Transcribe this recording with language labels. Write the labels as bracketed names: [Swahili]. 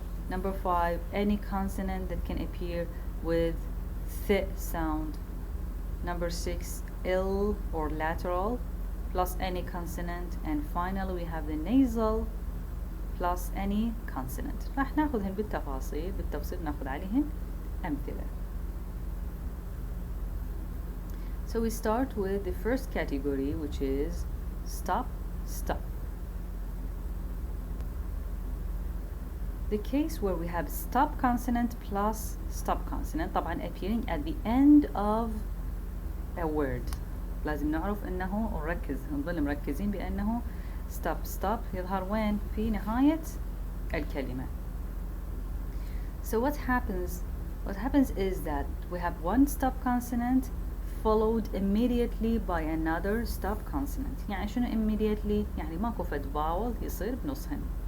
[English] Number 5 any consonant that can appear with th sound. Number 6 L or lateral plus any consonant. And finally we have the nasal plus any consonant. [Arabic] راح ناخذهن بالتفصيل ناخذ عليهن أمثلة. [English] So we start with the first category which is stop stop. The case where we have stop consonant plus stop consonant [Arabic] طبعا [English] appearing at the end of a word. [Arabic] لازم نعرف انه ونركز نظل مركزين بانه stop stop يظهر وين؟ في نهاية الكلمة. [English] So what happens is that we have one stop consonant followed immediately by another stop consonant. [Arabic] يعني شنو immediately؟ يعني ماكو فد vowel يصير بنصهن.